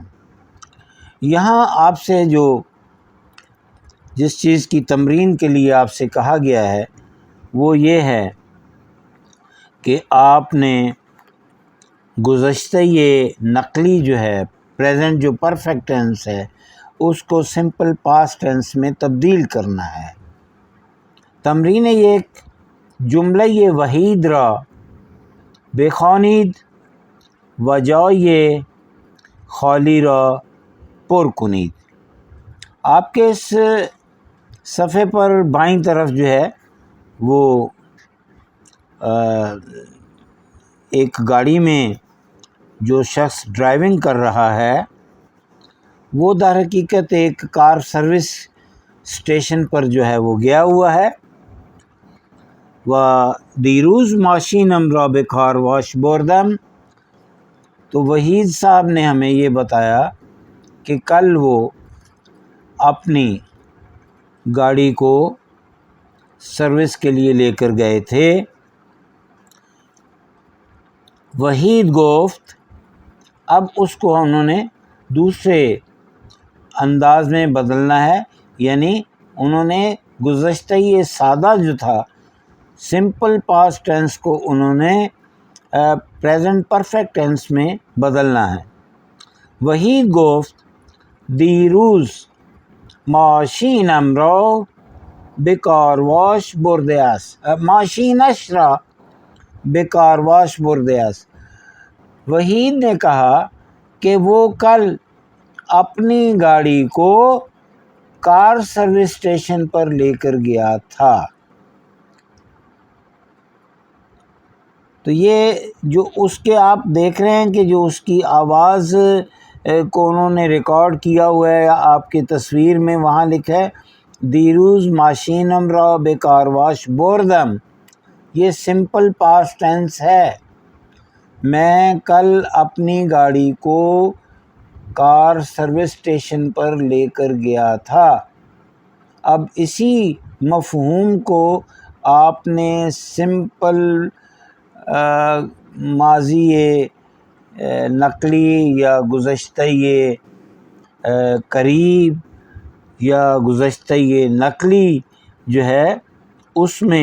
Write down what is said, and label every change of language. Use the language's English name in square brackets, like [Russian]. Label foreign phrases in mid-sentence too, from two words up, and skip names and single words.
[Urdu] یہاں آپ سے جس چیز کی تمرین کے لیے آپ سے کہا گیا ہے وہ یہ ہے کہ آپ نے گزشتہ نقلی جو ہے، پریزنٹ جو [English] perfect tense [Urdu] ہے، اس کو [English] simple past tense [Urdu] میں تبدیل کرنا ہے۔ [Persian] تمرین ایک، جملہ وحید را بخوانید و جای خالی را پر کنید۔ [Urdu] آپ کے اس صفحے پر بائیں طرف جو ہے وہ ایک گاڑی میں جو شخص ڈرائیونگ کر رہا ہے وہ در حقیقت ایک [English] car service station [Urdu] پر جو ہے وہ گیا ہوا ہے۔ [Persian] و دیروز ماشینم را به کار واش بردم، [Urdu] تو وحید صاحب نے ہمیں یہ بتایا کہ کل وہ اپنی گاڑی کو سروس کے لیے لے کر گئے تھے۔ [Persian] وحید گفت، [Urdu] اب اس کو انہوں نے دوسرے انداز میں بدلنا ہے، یعنی انہوں نے گزشتہ سادہ جو تھا [English] simple past tense [Urdu] کو انہوں نے [English] present perfect tense [Urdu] میں بدلنا ہے۔ وحید گفت دیروز ماشینم را به کارواش برده است، ماشینش را به کارواش برده است۔ وحید نے کہا کہ وہ کل اپنی گاڑی کو [English] car service station [Urdu] پر لے کر گیا تھا۔ تو یہ جو اس کے آپ دیکھ رہے ہیں کہ جو اس کی آواز کو انہوں نے ریکارڈ کیا ہوا ہے آپ کی تصویر میں، وہاں لکھا ہے [Persian] دیروز ماشینم را به کارواش بردم، [Urdu] یہ [English] simple past tense [Urdu] ہے، میں کل اپنی گاڑی کو [English] car service station [Urdu] پر لے کر گیا تھا۔ اب اسی مفہوم کو آپ نے سمپل ماضی نقلی یا گزشتہ قریب یا گزشتہ نقلی جو ہے اس میں